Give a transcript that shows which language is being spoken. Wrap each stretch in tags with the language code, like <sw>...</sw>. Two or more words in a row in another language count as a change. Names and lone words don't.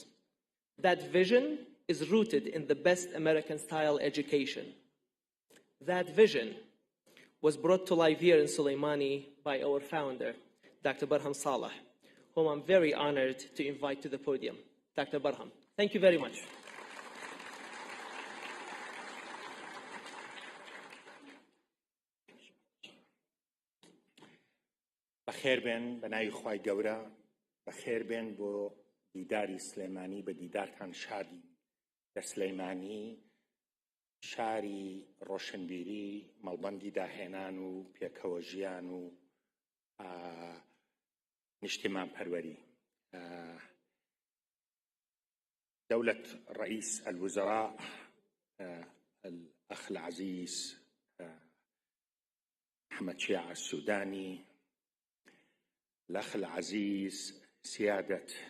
<en>That vision is rooted in the best American-style education. That vision was brought to life here in Sulaimani by our founder, Dr. Barham Salih, whom I'm very honored to invite to the podium. Dr. Barham, thank you very much.</en> <ckb>بخير بن بناوی خوای گەورە بەخێر بێن بۆ دیداری سلێمانی بە دیدارتان شادی لە سلێمانی شاری ڕۆشنبیری مەڵبەندی داهێنان و پێکەوە ژیان و نیشتیمان پەروەری</ckb> <ar>دولة رئيس الوزراء الأخ العزيز محمد شيع السوداني، الأخ العزيز سيادة</ar>